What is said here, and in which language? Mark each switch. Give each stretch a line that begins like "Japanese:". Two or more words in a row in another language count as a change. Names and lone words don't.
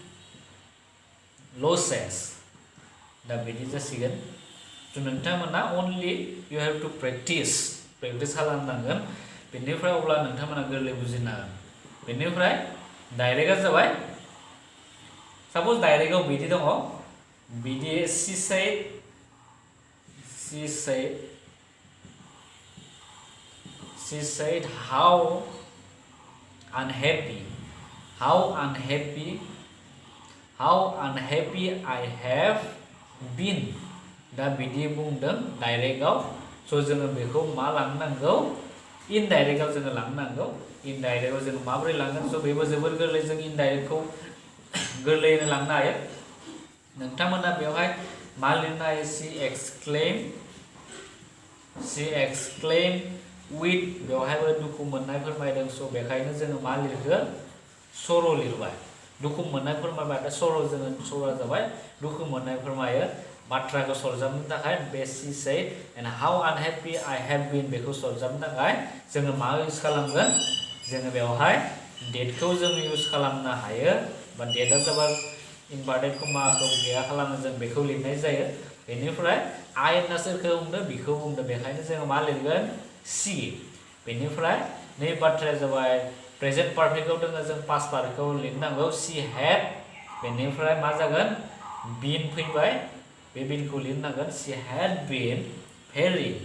Bodo: लसेस दा बिदि जासिगोन स' नोंथांमोना
English: only you have to practice
Bodo: खालामनांगोन बेनिफ्राय अब्ला नोंथांमोना गोरलै बुजिनो हागोन बेनिफ्राय डाइरेक्टआ जाबाय साप'ज डाइरेक्टआव बिदि दङ बिदि she
English: said how unhappy I have been दा बिदि बुंदों
Bodo: डाइरेक्टआव स' जोङो बेखौ मा लांनांगौ इनडाइरेक्टआव जोङो लांनांगौ इनडाइरेक्टआव जोङो माबोरै लांगोन स' बेबो जोबोर गोरलै जों इनडाइरेक्टखौ गोरलैयैनो लांनो हायो नोंथांमोना बेवहाय मा लिरनो हायो
English: she exclaim with
Bodo: बेवहायबो दुखु मोननाय फोरमायदों स' बेखायनो जोङो मा लिरगोन सर' लिरबाय दुखु मोननाय फोरमायबाय दा सर'आ जाबाय दुखु मोननाय फोरमायो बाथ्राखौ सरजाबनो थाखाय बे
English: she said and how unhappy I have been
Bodo: बेखौ सरजाबनो थाखाय जोङो मा इउज खालामगोन जोङो बेवहाय डेटखौ जों इउज खालामनो हायो बा डेटआ जाबाय
English: inverted commaखौ
Bodo: गैया खालामनो जों बेखौ लिरनाय जायो बेनिफ्राय आई होनना सोरखौ बुंदों बेखौ बुंदों बेखायनो जोङो मा लिरगोन सी बेनिफ्राय नै बाथ्राया जाबाय
English: present perfectआव
Bodo: दङ जों
English: past perfectखौ
Bodo: लिरनांगौ
English: she had
Bodo: बेनिफ्राय मा जागोन बीन फैबाय बे बीनखौ लिरनांगोन
English: she had been very